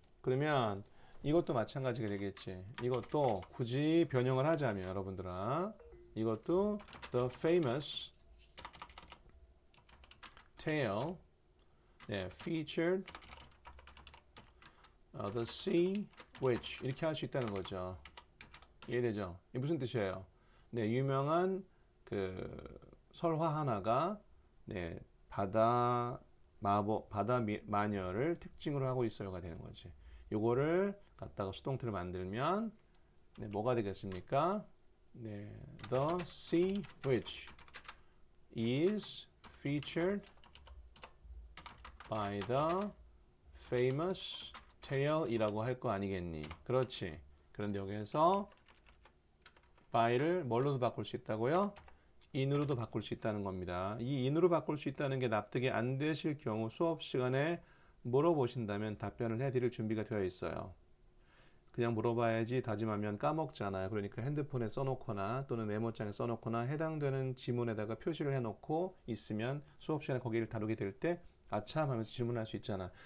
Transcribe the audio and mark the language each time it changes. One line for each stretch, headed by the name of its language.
Korean: 그러면 이것도 마찬가지가 되겠지. 이것도 굳이 변형을 하자면 여러분들아 이것도
English: the famous tale featured the sea witch
Korean: 이렇게 할 수 있다는 거죠. 이해되죠? 이게 무슨 뜻이에요? 네, 유명한 그 설화 하나가 네, 바다 마녀를 특징으로 하고 있어요가 되는 거지. 요거를 갖다가 수동태를 만들면 네, 뭐가 되겠습니까?
English: 네, the sea witch is featured by the famous tale이라고
Korean: 할 거 아니겠니? 그렇지. 그런데 여기에서 by를 뭘로도 바꿀 수 있다고요? in으로도 바꿀 수 있다는 겁니다. 이 in으로 바꿀 수 있다는 게 납득이 안 되실 경우 수업 시간에 물어보신다면 답변을 해드릴 준비가 되어 있어요. 그냥 물어봐야지 다짐하면 까먹잖아요. 그러니까 핸드폰에 써놓거나 또는 메모장에 써놓거나 해당되는 지문에다가 표시를 해놓고 있으면 수업 시간에 거기를 다루게 될 때 아참 하면서 질문할 수 있잖아.